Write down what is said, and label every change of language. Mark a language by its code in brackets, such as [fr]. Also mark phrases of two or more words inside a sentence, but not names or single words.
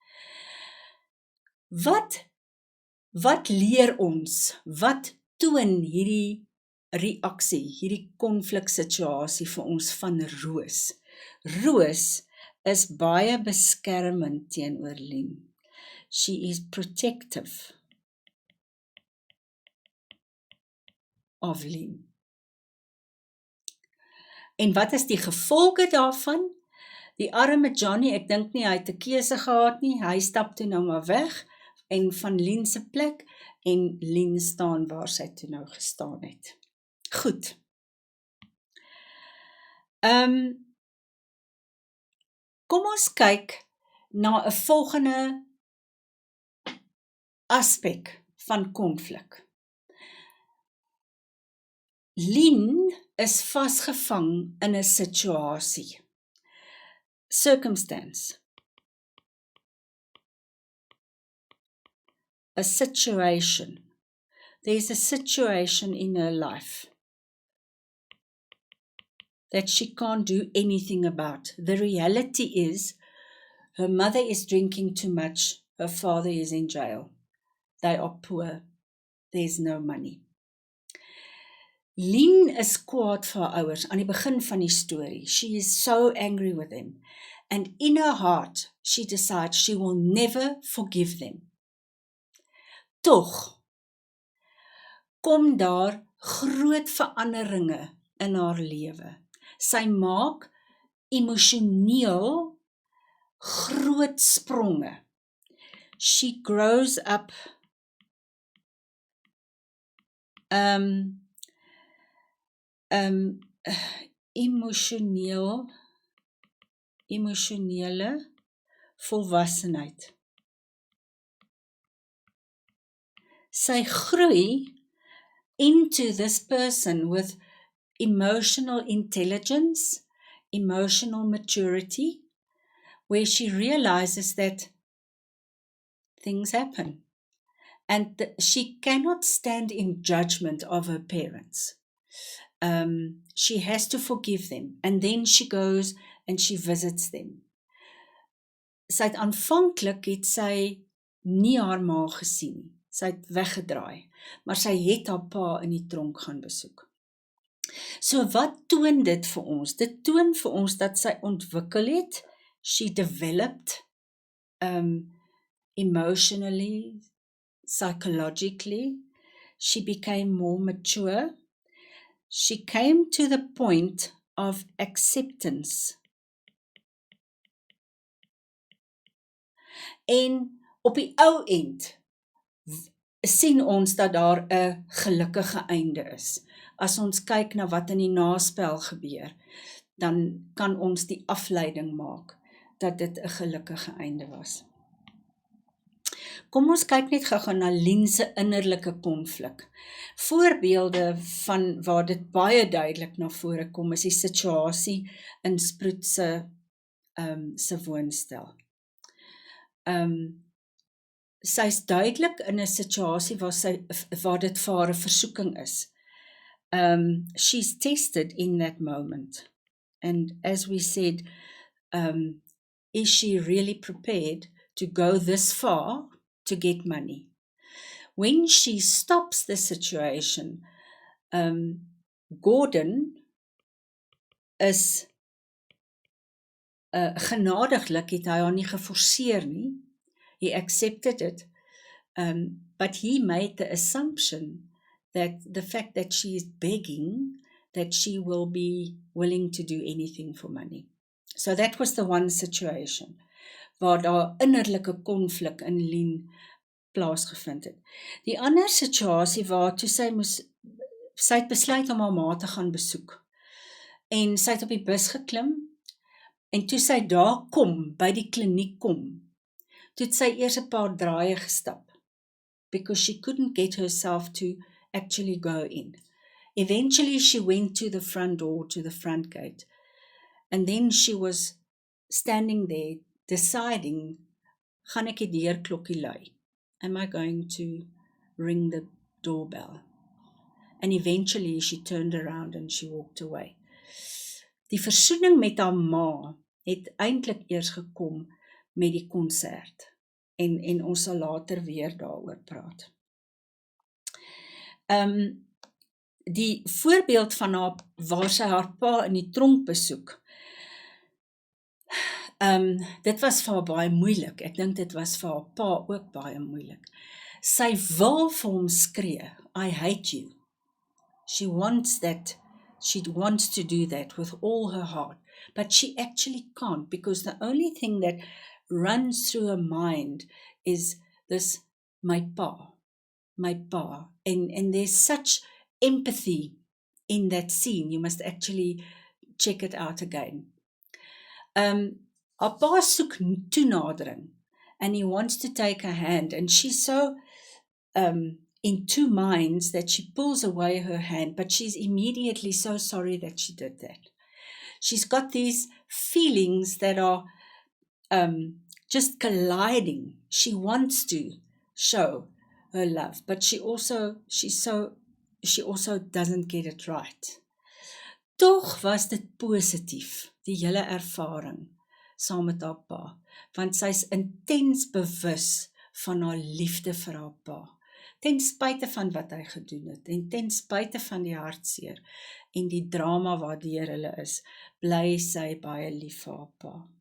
[af] Wat leer ons? Wat toon hierdie reaksie, hierdie konfliksituasie vir ons van Roos? Roos is baie beskermend teenoor Lien. [en] She is protective of Lien. [af] En wat is die gevolge daarvan? Die arme Johnny, ek dink nie, hy het 'n keuse gehad nie, hy stap toe nou maar weg, en van Lien se plek, en Lien staan waar sy toe nou gestaan het. Goed. Kom ons kyk na 'n volgende aspek van konflik. Lien is vasgevang in 'n situasie. [en] Circumstance. A situation. There's a situation in her life that she can't do anything about. The reality is, her mother is drinking too much, her father is in jail. They are poor. There's no money. [af] Lien is kwaad vir haar ouers aan die begin van die storie. [en] She is so angry with them. And in her heart, she decides she will never forgive them. [af] Tog kom daar groot veranderinge in haar lewe. Sy maak emosioneel groot spronge. [en] She grows up [af] emosionele volwassenheid. Sy groei [en] into this person with emotional intelligence, emotional maturity, where she realizes that things happen and she cannot stand in judgment of her parents. She has to forgive them, and then she goes and she visits them. [af] sy het aanvanklik het sy nie haar ma gesien nie. Sy het weggedraai, maar sy het haar pa in die tronk gaan besoek. So wat toon dit vir ons? Dit toon vir ons dat sy ontwikkel het, [en] she developed emotionally, psychologically, she became more mature, she came to the point of acceptance. [af] En op die ou end sien ons dat daar 'n gelukkige einde is. As ons kyk na wat in die naspel gebeur, dan kan ons die afleiding maak dat dit 'n gelukkige einde was. Kom ons kyk net gou-gou na Lien se innerlike konflik. Voorbeelde van waar dit baie duidelik na vore kom, is die situasie in Sproet se woonstel. Sy's duidelik in 'n situasie waar dit vir haar 'n versoeking is. [en] She's tested in that moment. And as we said, is she really prepared to go this far to get money? When she stops the situation, [af] Gordon is genadiglik het hy haar nie geforseer nie. [en] He accepted it, but he made the assumption that the fact that she is begging, that she will be willing to do anything for money. So that was the one situation [af] waar daar innerlike konflik in Lien plaasgevind het. Die ander situasie waar toe sy het besluit om haar ma te gaan besoek. En sy het op die bus geklim, en toe sy daar kom, by die kliniek kom, toe het sy eers 'n paar draaie gestap, [en] because she couldn't get herself to actually go in. Eventually she went to the front door, to the front gate, and then she was standing there, deciding, [af] gaan ek die deurklokkie lui? [en] Am I going to ring the doorbell? And eventually she turned around and she walked away. [af] Die versoening met haar ma het eintlik eers gekom met die konsert. En ons sal later weer daaroor praat. Die voorbeeld van haar, waar sy haar pa in die tronk besoek, dit was vir haar baie moeilik. Ek dink dit was vir haar pa ook baie moeilik. Sy wil vir hom skree, [en] I hate you. She wants to do that with all her heart, but she actually can't, because the only thing that runs through her mind is this, my pa, and there's such empathy in that scene. You must actually check it out again. [af] Haar pa soek toenadering, [en] and he wants to take her hand, and she's so in two minds that she pulls away her hand, but she's immediately so sorry that she did that. She's got these feelings that are just colliding. She wants to show her love, but she also doesn't get it right. [af] Tog was dit positief, die hele ervaring saam met haar pa, want sy's intens bewus van haar liefde vir haar pa, ten spyte van wat hy gedoen het, en ten spyte van die hartseer en die drama waardeur hulle is, bly sy baie lief vir haar pa.